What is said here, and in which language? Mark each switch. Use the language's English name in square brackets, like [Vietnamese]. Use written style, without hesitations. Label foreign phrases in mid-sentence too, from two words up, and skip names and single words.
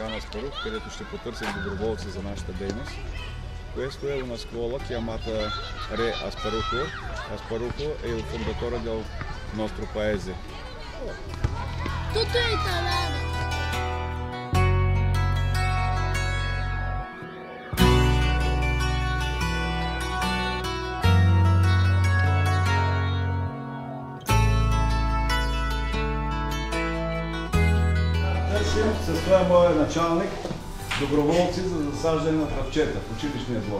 [Bulgarian] Asparo, където ще потърсим доброволци за нашата дейност. [Italian] Questo è una scuola chiamata Re Asparuco. Asparuco è il fondatore del nostro paese. Tutto in italiano. [Bulgarian] С това е моят началник, доброволци за засаждане на тръвчета в училищния двор.